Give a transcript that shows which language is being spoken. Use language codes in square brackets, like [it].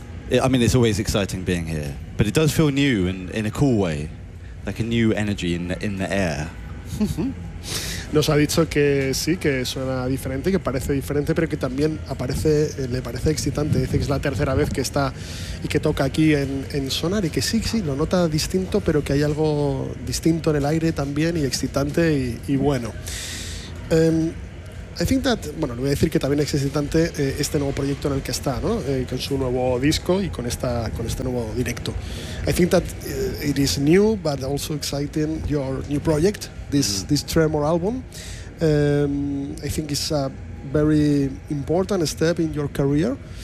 [en] And it's always exciting being here, but it does feel new and in a cool way. Like a new energy in the air. [es] Nos ha dicho que sí, que suena diferente, que parece diferente, pero que también aparece, le parece excitante. Dice que es la tercera vez que está y que toca aquí en Sonar y que sí, sí, lo nota distinto, pero que hay algo distinto en el aire también y excitante y bueno. [en] I think that, [es] bueno, le voy a decir que también es excitante este nuevo proyecto en el que está, ¿no? Con su nuevo disco y con este nuevo directo. [en] I think that it is new, but also exciting, your new project, this Tremor album. I think it's a very important step in your career.